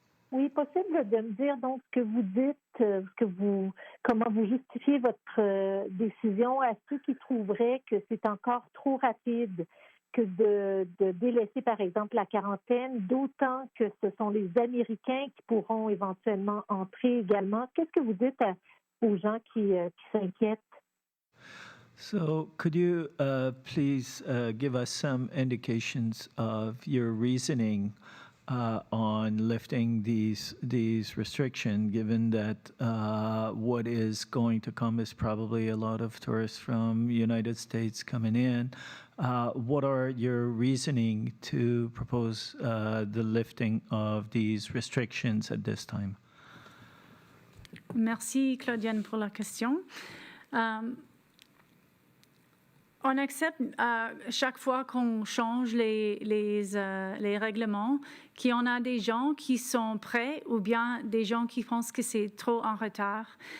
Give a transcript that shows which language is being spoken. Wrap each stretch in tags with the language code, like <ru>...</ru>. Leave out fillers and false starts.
<fr>Oui, possible de me dire donc ce que vous dites, comment vous justifiez votre décision à ceux qui trouveraient que c'est encore trop rapide que de délaisser, par exemple, la quarantaine, d'autant que ce sont les Américains qui pourront éventuellement entrer également. Qu'est-ce que vous dites aux gens qui s'inquiètent?</fr> <en>So, could you please give us some indications of your reasoning on lifting these restrictions, given that what is going to come is probably a lot of tourists from the United States coming in? What are your reasoning to propose the lifting of these restrictions at this time?</en> <fr>Merci, Claudienne, pour la question. On accepte chaque fois qu'on change les règlements qu'il y en a des gens qui sont prêts ou bien des gens qui pensent que c'est trop en retard.</fr>